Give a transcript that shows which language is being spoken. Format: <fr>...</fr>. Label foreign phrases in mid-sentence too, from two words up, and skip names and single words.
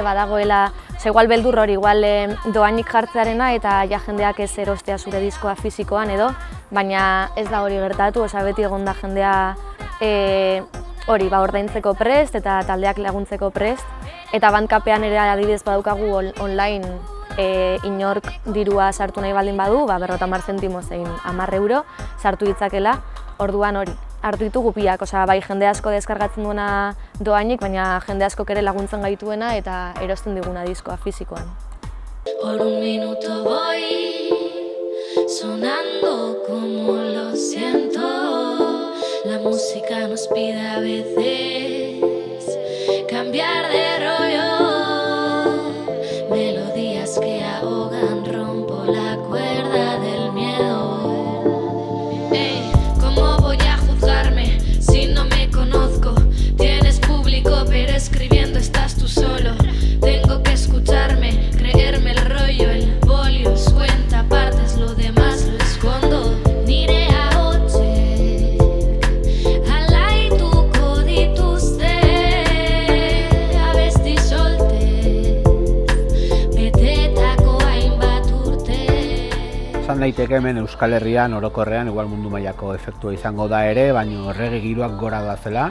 <eu>badagoela, igual beldur hori, igual dohainik jartzearena eta ja jendeak ez erostea zure diskoa fisikoan edo, baina ez da hori gertatu, beti egon da jendea hori ordaintzeko prest eta taldeak laguntzeko prest, eta Bandcampean ere adibidez badaukagu online inork dirua sartu nahi baldin badu, 50 zentimo zein 10 euro sartu ditzakela, orduan hori. Hartu ditugu piak, bai jende asko deskargatzen duena dohainik, baina jende askok ere laguntzen gaituena eta erosten diguna diskoa fisikoan.</eu> <es>Por un minuto voy sonando como lo siento. La música nos pide a veces cambiar de rollo. Melodías que ahogan, rompo la cuerda del miedo. Ey, ¿cómo voy a juzgarme si no me conozco? Tienes público, pero escribiendo estás tú solo. Tengo que escucharme, creerme el rollo, el bolio, cuenta partes, lo demás lo escondo.</es> <eu>Nire ahotxe, alaituko dituzte, abesti solte, betetako hainbat urte. Esan daiteke hemen Euskal Herrian orokorrean igual mundu mailako efektua izango da ere, baina reggae giroak gora doazela.</eu>